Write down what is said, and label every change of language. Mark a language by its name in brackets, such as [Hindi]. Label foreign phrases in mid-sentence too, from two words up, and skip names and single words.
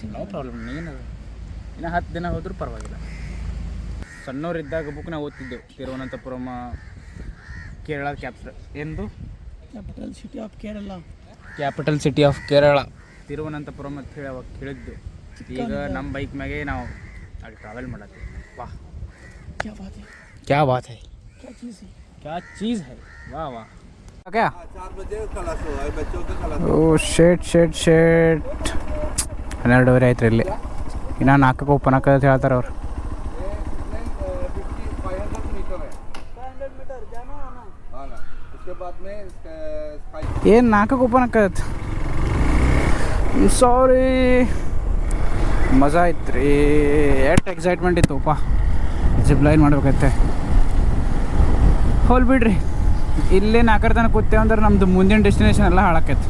[English] no problem. [Kannada] ಏನದು ಇನ್ನು 10 ದಿನ ಹೋದ್ರೂ ಪರವಾಗಿಲ್ಲ. ಸಣ್ಣವರಿದ್ದಾಗ ಬುಕ್ ನಾವು ಓದ್ತಿದ್ದೆವು. ತಿರುವನಂತಪುರಂ ಕೇರಳ ಎಂದು [English] Capital City of Kerala. Capital City of Kerala [Kannada] ತಿರುವನಂತಪುರಂ ಅಂತ ಹೇಳಿ ಅವಾಗ ಕೇಳಿದ್ದು. ಈಗ ನಮ್ಮ ಬೈಕ್ ಮ್ಯಾಗೆ ನಾವು ಅಲ್ಲಿ ಟ್ರಾವೆಲ್ ಮಾಡತ್ತೀವಿ. ವಾಹ್ [Hindi] क्या बात है, क्या बात है, क्या चीज़ है, क्या चीज़ है. वाह वाह. क्या 4 बजे क्लास हो है बच्चों का क्लास. [Kannada] ಓ ಶೇಟ್ 12:30 ಆಯ್ತು ರೀ. ಇಲ್ಲಿ ಇನ್ನು 4ಕ್ಕೆ ಓಪನ್ ಆಗೋದು ಹೇಳ್ತಾರೆ ಅವ್ರು. [Hindi] 500 मीटर जाना आना. उसके बाद में [Kannada] ಏನು 4ಕ್ಕೆ ಓಪನ್ ಆಕತ್ತೆ. ಸಾರಿ, ಮಜಾ ಆಯ್ತು ರೀ. ಎಷ್ಟು ಎಕ್ಸೈಟ್ಮೆಂಟ್ ಇತ್ತುಪ್ಪ. [English] zip line [Kannada] ಮಾಡ್ಬೇಕೈತೆ. ಹೋಲ್ ಬಿಡ್ರಿ, ಇಲ್ಲೇ 4 ತನಕ ಕೂತೇವೆ ಅಂದ್ರೆ ನಮ್ಮದು ಮುಂದಿನ ಡೆಸ್ಟಿನೇಷನ್ ಎಲ್ಲ ಹಾಳಾಕೈತಿ.